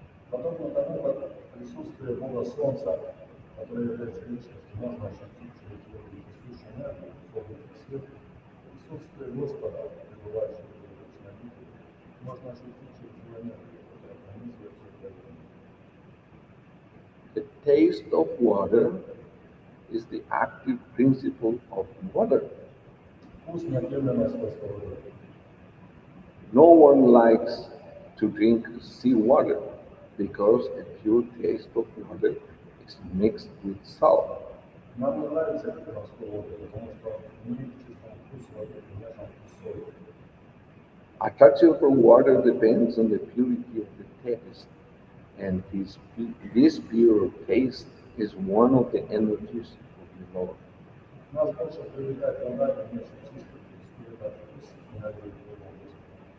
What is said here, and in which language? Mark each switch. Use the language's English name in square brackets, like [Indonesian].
[Russian] Подобно тому, как присутствие Бога Солнца, которое является личностью, можно ощутить через его присущую энергию, солнечный свет, присутствие Господа, пребывающего в вечной обители, можно ощутить через его энергию, которая пронизывает все творение. [English] The taste of water is the active principle of water. [Russian] Вкус неотъемлемое свойство воды. [English] No one likes to drink seawater because the pure taste of water is mixed with salt. [Russian] Нам не нравится пить морскую воду, потому что в ней чувствуем вкус воды, примешан вкус соли. [English] Attraction for water depends on the purity of the taste, and this pure taste is one of the energies of the Lord. [Russian] Нас больше привлекает вода, конечно, чистый вкус, и этот вкус энергии Бога Господа.